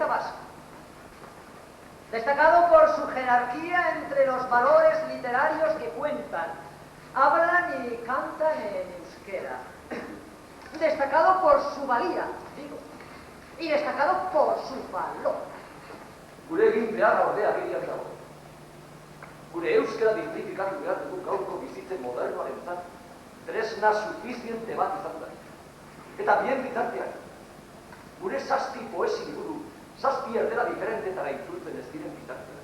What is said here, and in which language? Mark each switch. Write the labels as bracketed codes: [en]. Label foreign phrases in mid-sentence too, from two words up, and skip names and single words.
[es] vasco, destacado por su jerarquía entre los valores literarios que cuentan, hablan y cantan en euskera, destacado por su valía, digo, y destacado por su valor. [eu] Gure egin beharra ordea agerian dago. Gure euskera dignifikatu behar dugu gaurko bizitzen modernoarentzat tresna sufiziente bat izan da. Eta bien bitartean, gure 7 poesi liburu, 7 erdera diferentetara itzultzen ez diren bitartean.